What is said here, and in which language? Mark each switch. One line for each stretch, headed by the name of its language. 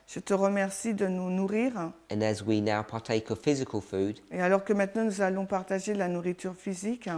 French: Je te remercie de nous nourrir.
English: And as we now partake of physical food,
French: Et alors que maintenant nous allons partager de la nourriture physique,